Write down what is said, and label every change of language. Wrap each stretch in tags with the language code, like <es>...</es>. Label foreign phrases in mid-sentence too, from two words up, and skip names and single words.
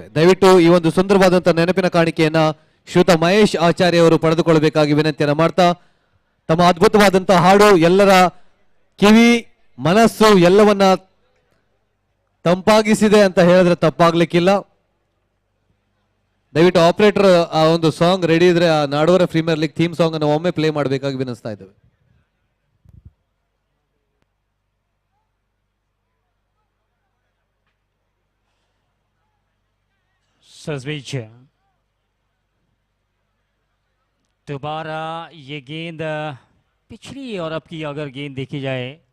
<kn>ದಯವಿಟ್ಟು ಈ ಒಂದು ಸುಂದರವಾದಂತಹ ನೆನಪಿನ ಕಾಣಿಕೆಯನ್ನ ಶ್ರೀಯುತ ಮಹೇಶ್ ಆಚಾರ್ಯ ಅವರು ಪಡೆದುಕೊಳ್ಳಬೇಕಾಗಿ ವಿನಂತಿಯನ್ನ ಮಾಡ್ತಾ, ತಮ್ಮ ಅದ್ಭುತವಾದಂತಹ ಹಾಡು ಎಲ್ಲರ ಕಿವಿ ಮನಸ್ಸು ಎಲ್ಲವನ್ನ ತಂಪಾಗಿಸಿದೆ ಅಂತ ಹೇಳಿದ್ರೆ ತಪ್ಪಾಗ್ಲಿಕ್ಕಿಲ್ಲ. ದಯವಿಟ್ಟು ಆಪರೇಟರ್ ಆ ಒಂದು</kn> <en>song ready</en> <kn>ಇದ್ರೆ ಆ ನಾಡೋರ ಪ್ರೀಮಿಯರ್ ಲೀಗ್</kn> <en>theme song</en> <kn>ಅನ್ನು ಒಮ್ಮೆ ಪ್ಲೇ ಮಾಡಬೇಕಾಗಿ ವಿನಿಸ್ತಾ ಇದ್ದೇವೆ.</kn> <hi>सजवीज दोबारा ये गेंद पिछली और अब की अगर गेंद देखी जाए.</hi>